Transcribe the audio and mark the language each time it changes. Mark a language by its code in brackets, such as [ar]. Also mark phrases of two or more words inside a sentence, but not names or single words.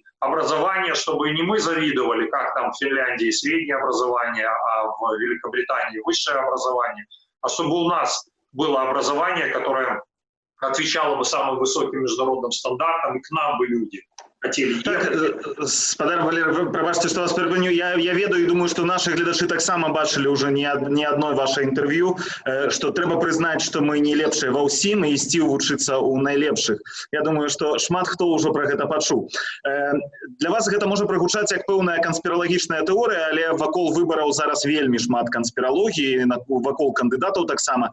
[ru] Образование, чтобы не мы завидовали, как там в Финляндии среднее образование, а в Великобритании высшее образование, а чтобы у нас было образование, которое отвечало бы самым высоким международным стандартам, и к нам бы люди хотели. [be] Так, гаспадар Валерый, прабачце, што вас перапыню. Я ведаю і думаю, што нашы гледачы таксама бачылі ўжо не адной ваше інтэрв'ю, што трэба прызнаць, што мы не лепшыя ва ўсім і ісці вучыцца ў найлепшых. Я думаю, што шмат хто ўжо пра гэта пачуў. Для вас гэта можа прагучаць як пэўная канспіралагічная тэорыя, але вакол выбараў зараз вельмі шмат канспіралогіі, вакол кандыдатаў таксама.